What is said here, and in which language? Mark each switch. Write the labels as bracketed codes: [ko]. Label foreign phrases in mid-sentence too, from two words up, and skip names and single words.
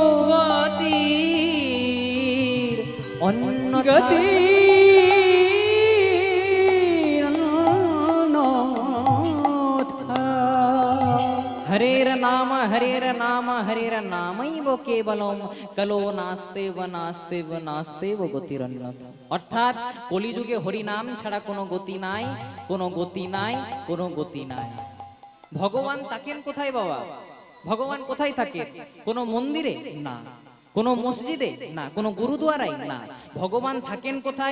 [sa] गतिर् अन्य গতি हरेर् नाम, हरेर् नाम, हरेर् नामैव केवलम्, कलौ नास्त्येव नास्त्येव नास्त्येव गतिरन्यथा। [bn] অর্থাৎ কলিযুগে হরি নাম ছাড়া কোনো গতি নাই, কোনো গতি নাই, কোনো গতি নাই। ভগবান থাকেন কোথায় বাবা? ভগবান কোথায় থাকেন? কোনো মন্দিরে না, কোনো মসজিদে না, কোনো গুরুদুয়ারায় না। ভগবান থাকেন কোথায়?